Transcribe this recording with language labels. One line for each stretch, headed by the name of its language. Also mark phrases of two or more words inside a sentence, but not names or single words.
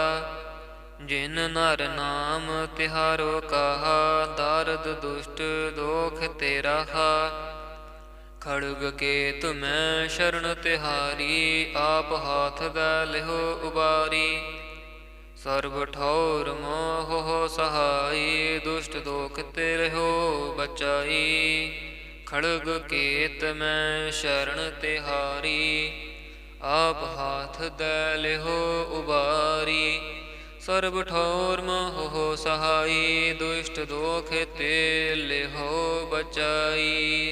Braj: जिन नर नाम तिहारो कहा, दारद दुष्ट दोख तेरा हा। खड़ग के तुम्हें शरण तिहारी, आप हाथ दै लिहो उबारी। ਸਰਬ ਠੌਰ ਮੋਹ ਸਹਾਈ, ਦੁਸ਼ਟ ਦੋਖ ਤੇ ਰਹਿਓ ਬਚਾਈ। ਖੜਗ ਕੇਤ ਮੈਂ ਸ਼ਰਨ ਤਿਹਾਰੀ, ਆਪ ਹਾਥ ਦੈ ਲਿਹੋ ਉਬਾਰੀ। ਸਰਬ ਠੌਰ ਮੋਹ ਸਹਾਈ, ਦੁਸ਼ਟ ਦੋਖ ਤੇ ਲਿਹੋ ਬਚਾਈ।